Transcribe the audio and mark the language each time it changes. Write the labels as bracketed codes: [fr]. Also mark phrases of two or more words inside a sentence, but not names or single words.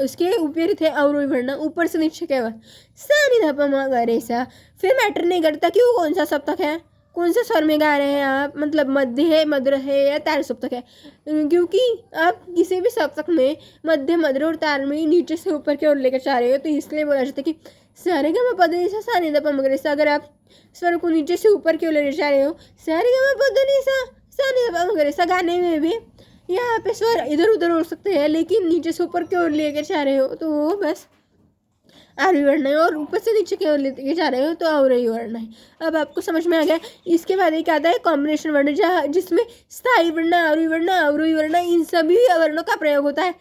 [hi] उसके ऊपर थे अवरोही वर्ण, ऊपर से नीचे की ओर। सा नि ध प म ग रे सा, फिर मैटर नहीं करता कि वो कौन सा सप्तक है, कौन से स्वर में गा रहे हैं आप, मतलब मध्य है, मधुर है या तार सप्तक है। क्योंकि आप किसी भी सप्तक में मध्य, मधुर और तार में नीचे से ऊपर की ओर लेकर जा रहे हो, तो इसलिए बोला जाता है कि सारे ग म प ध नि सा सा नि ध प म ग रे सा। अगर आप स्वर को नीचे से ऊपर की ओर ले जा रहे हो, सारे ग म प ध नि सा सा नि ध प म ग रे सा गाने में भी यहाँ पे स्वर इधर उधर हो सकते हैं, लेकिन नीचे से ऊपर की ओर लेकर जा रहे हो तो वो बस आरोही वर्ण है, और ऊपर से नीचे की ओर लेके जा रहे हो तो अवरोही वर्ण है। अब आपको समझ में आ गया। इसके बाद एक आता है कॉम्बिनेशन वर्ण, जहाँ जिसमें स्थायी वर्ण, आरोही वर्ण, अवरोही वर्ण, इन सभी वर्णों का प्रयोग होता है।